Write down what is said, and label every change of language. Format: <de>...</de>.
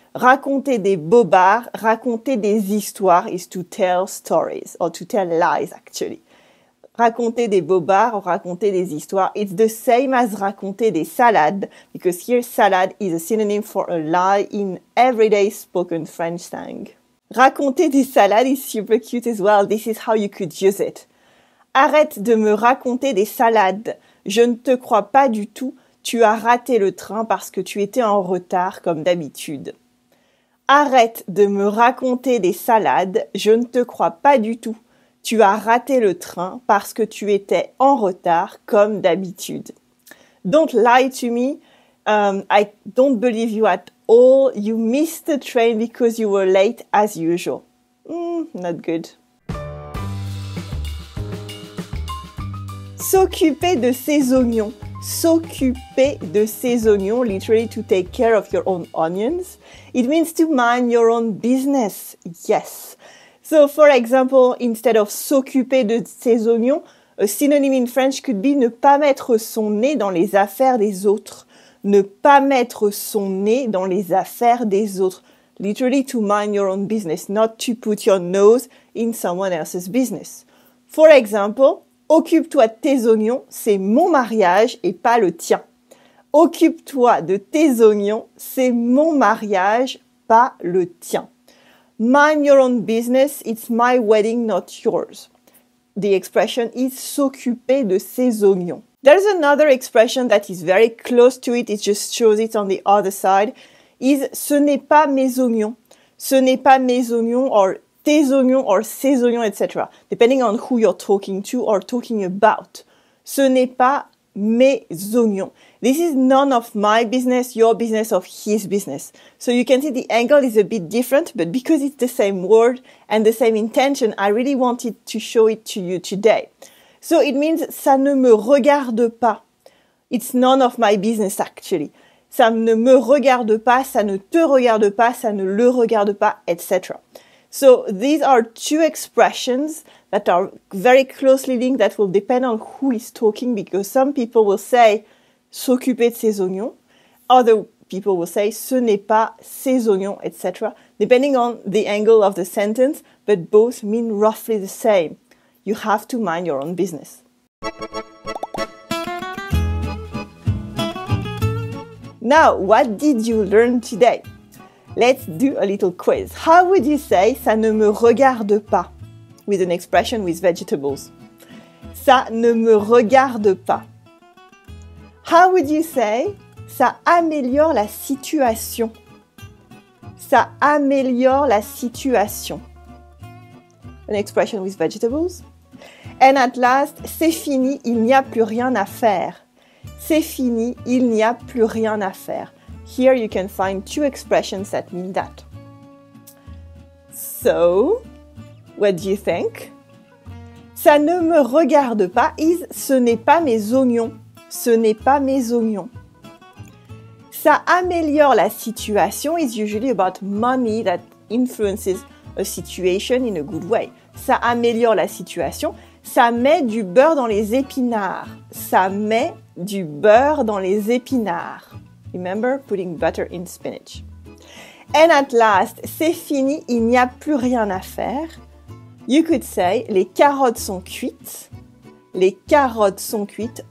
<fr>Raconter des bobards, raconter des histoires</fr> <en>is to tell stories, or to tell lies actually.</en> <fr>Raconter des bobards</fr> <en>or</en> <fr>raconter des histoires,</fr> <en>it's the same as</en> <fr>raconter des salades,</fr> <en>because here salad is a synonym for a lie in everyday spoken French slang.</en> <fr>Raconter des salades</fr> <en>is super cute as well. This is how you could use it.</en> <fr>Arrête de me raconter des salades. Je ne te crois pas du tout. Tu as raté le train parce que tu étais en retard comme d'habitude. Arrête de me raconter des salades. Je ne te crois pas du tout. Tu as raté le train parce que tu étais en retard comme d'habitude.</fr> <en>Don't lie to me. I don't believe you at all. You missed the train because you were late as usual. Not good.</en> <fr>S'occuper de ses oignons.</fr> <en>S'occuper de ses oignons, literally to take care of your own onions. It means to mind your own business. Yes. So, for example, instead of</en> <fr>s'occuper de ses oignons,</fr> <en>a synonym in French could be</en> <fr>ne pas mettre son nez dans les affaires des autres. Ne pas mettre son nez dans les affaires des autres.</fr> <en>Literally to mind your own business, not to put your nose in someone else's business. For example,</en> <fr>occupe-toi de tes oignons, c'est mon mariage et pas le tien. Occupe-toi de tes oignons, c'est mon mariage, pas le tien.</fr> <en>Mind your own business, it's my wedding, not yours. The expression is</en> <fr>s'occuper de ses oignons.</fr> <en>There's another expression that is very close to it, it just shows it on the other side, is</en> <fr>ce n'est pas mes oignons. Ce n'est pas mes oignons, or tes oignons, or ses oignons, etc.</fr> <en>Depending on who you're talking to or talking about.</en> <fr>Ce n'est pas mes oignons.</fr> <en>This is none of my business, your business, of his business. So you can see the angle is a bit different, but because it's the same word and the same intention, I really wanted to show it to you today. So it means</en> <fr>ça ne me regarde pas.</fr> <en>It's none of my business actually.</en> <fr>Ça ne me regarde pas, ça ne te regarde pas, ça ne le regarde pas, etc.</fr> <en>So these are two expressions that are very closely linked that will depend on who is talking, because some people will say</en> <fr>s'occuper de ses oignons,</fr> <en>other people will say</en> <fr>ce n'est pas ses oignons,</fr> <en>etc. Depending on the angle of the sentence, but both mean roughly the same. You have to mind your own business. Now, what did you learn today? Let's do a little quiz. How would you say</en> <fr>ça ne me regarde pas</fr> <en>with an expression with vegetables?</en> <fr>Ça ne me regarde pas.</fr> <en>How would you say</en> <fr>ça améliore la situation? Ça améliore la situation.</fr> <en>An expression with vegetables. And at last,</en> <fr>c'est fini, il n'y a plus rien à faire. C'est fini, il n'y a plus rien à faire.</fr> <en>Here you can find two expressions that mean that. So, what do you think?</en> <fr>Ça ne me regarde pas is ce n'est pas mes oignons. Ce n'est pas mes oignons. Ça améliore la situation</fr> <en>is usually about money that influences a situation in a good way.</en> <fr>Ça améliore la situation. Ça met du beurre dans les épinards. Ça met du beurre dans les épinards.</fr> <en>Remember putting butter in spinach. And at last,</en> <fr>c'est fini, il n'y a plus rien à faire.</fr> <en>You could say,</en> <fr>les carottes sont cuites. Les carottes sont cuites.</fr>